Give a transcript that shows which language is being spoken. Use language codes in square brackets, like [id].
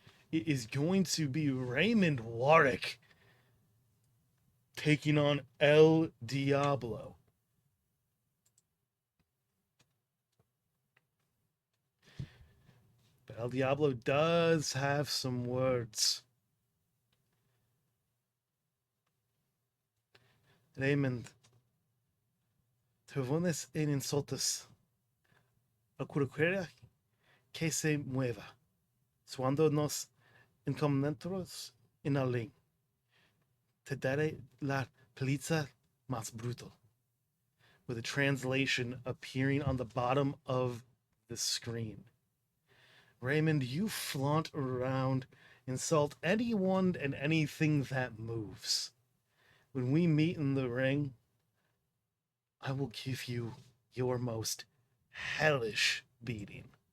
[en] It is going to be Raymond Warwick taking on El Diablo. But El Diablo does have some words. [es] Raymond, te pones en insultos a cualquiera que se mueva, cuando nos encontramos en el ring. Te daré la paliza más brutal. [en] With a translation appearing on the bottom of the screen. Raymond, you flaunt around, insult anyone and anything that moves. When we meet in the ring, I will give you your most hellish beating.